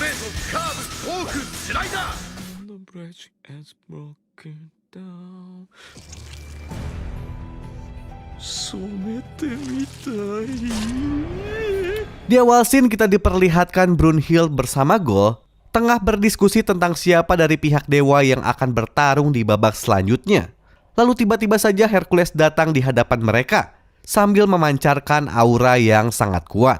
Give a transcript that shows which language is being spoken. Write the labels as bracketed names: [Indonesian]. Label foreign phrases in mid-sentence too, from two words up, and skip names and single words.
[English] The bridge is broken down. [Japanese] 染めてみたい。 [Indonesian] Di awal scene kita diperlihatkan Brunhild bersama Gol tengah berdiskusi tentang siapa dari pihak dewa yang akan bertarung di babak selanjutnya. Lalu tiba-tiba saja Hercules datang di hadapan mereka sambil memancarkan aura yang sangat kuat.